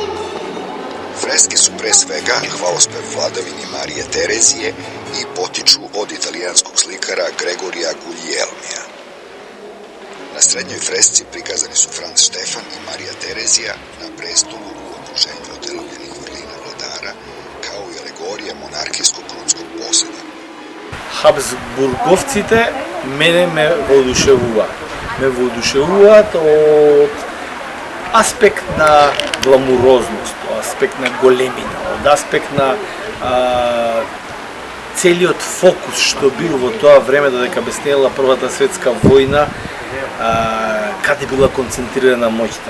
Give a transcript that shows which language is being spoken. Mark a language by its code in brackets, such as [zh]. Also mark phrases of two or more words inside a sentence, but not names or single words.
[sr] Freske su pre svega hvalospev vladavini Marije Terezije i potiču od italijanskog slikara Gregorija Guglielmija. Na srednjoj fresci prikazani su Franz Štefan i Marija Terezija na prestolu u okruženju otelovljenih vrlina vladara, kao i alegorija monarhijskog krunskog poseda. [mk] Habsburgovците мене ме воодушевуваат. Ме воодушевуваат од аспект на гламурозност, од аспект на големина, од аспект на целиот фокус што бил во тоа време додека беснела Првата светска војна, каде била концентрирана моќта.